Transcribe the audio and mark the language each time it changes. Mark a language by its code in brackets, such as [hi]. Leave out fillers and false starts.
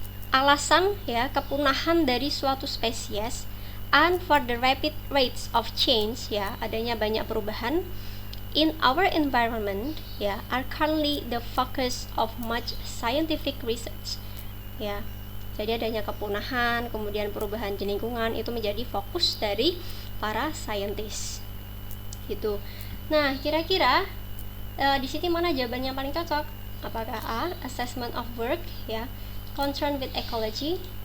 [id] Alasan ya kepunahan dari suatu spesies, [en] and for the rapid rates of change, [id] ya, adanya banyak perubahan [en] in our environment, ya, are currently the focus of much scientific research. [id] Ya, jadi adanya kepunahan, kemudian perubahan di lingkungan itu menjadi fokus dari para saintis. Gitu. Nah, kira-kira di sini mana jawaban yang paling cocok? Apakah A, [en] assessment of work, [id] ya, [en] concern with ecology?